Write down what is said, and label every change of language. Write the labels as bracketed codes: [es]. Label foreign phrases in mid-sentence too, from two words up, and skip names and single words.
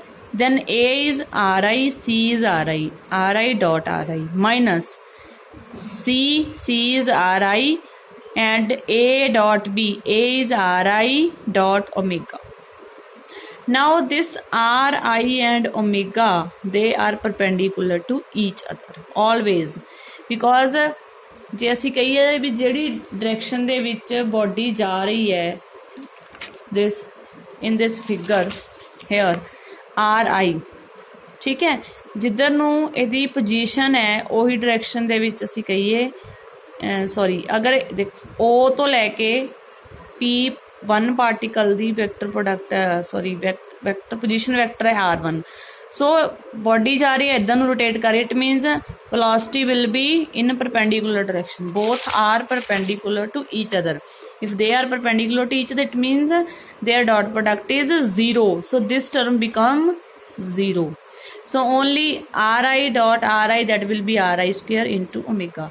[en] Then A is ri, C is ri dot ri minus C is ri and A dot B, A is ri dot omega. Now this ri and omega, they are perpendicular to each other always. [pa] Because ਜੇ ਅਸੀਂ ਕਹੀਏ ਵੀ ਜਿਹੜੀ ਡਾਇਰੈਕਸ਼ਨ ਦੇ ਵਿੱਚ ਬੋਡੀ ਜਾ ਰਹੀ ਹੈ, [en] this in this figure here ri, [pa] ਠੀਕ ਹੈ, ਜਿੱਧਰ ਨੂੰ ਇਹਦੀ ਪੋਜੀਸ਼ਨ ਹੈ ਉਹੀ ਡਾਇਰੈਕਸ਼ਨ ਦੇ ਵਿੱਚ ਅਸੀਂ ਕਹੀਏ ਅਗਰ O ਤੋਂ ਲੈ ਕੇ P1 ਪਾਰਟੀਕਲ ਦੀ [en] vector product vector position vector [pa] ਹੈ r1. [en] So body [pa] ਜਾ ਰਹੀ ਹੈ ਇੱਧਰ ਨੂੰ rotate ਕਰ ਰਹੀ ਹੈ, [en] it means velocity will be in perpendicular direction. Both are perpendicular to each other. If they are perpendicular to each other, it means their dot product is 0. So this term become 0. So only Ri dot Ri, that will be Ri square into omega.